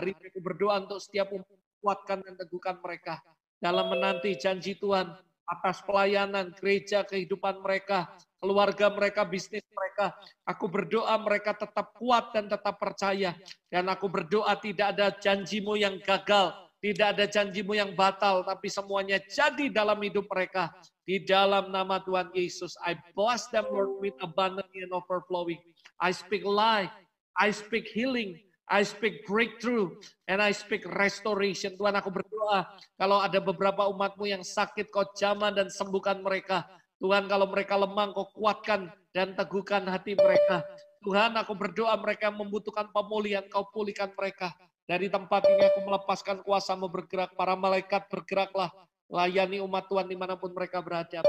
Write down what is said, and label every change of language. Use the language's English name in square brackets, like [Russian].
[Indonesian] Hari ini aku berdoa untuk setiap umat, kuatkan dan teguhkan mereka dalam menanti janji Tuhan atas pelayanan gereja, kehidupan mereka, keluarga mereka, bisnis mereka. Aku berdoa mereka tetap kuat dan tetap percaya. Dan aku berdoa tidak ada janjimu yang gagal, tidak ada janjimu yang batal, tapi semuanya jadi dalam hidup mereka. Di dalam nama Tuhan Yesus, [English] I bless them Lord with abundant and overflowing. I speak life, I speak healing, I speak breakthrough, and I speak restoration. [Indonesian] Tuhan, aku berdoa, kalau ada beberapa umat-Mu yang sakit, Kau jamah dan sembuhkan mereka. Tuhan, kalau mereka lemah, Kau kuatkan dan teguhkan hati mereka. Tuhan, aku berdoa mereka membutuhkan pemulihan, Kau pulihkan mereka. Dari tempat ini aku melepaskan kuasa-Mu bergerak, para malaikat bergeraklah, layani umat Tuhan dimanapun mereka berada.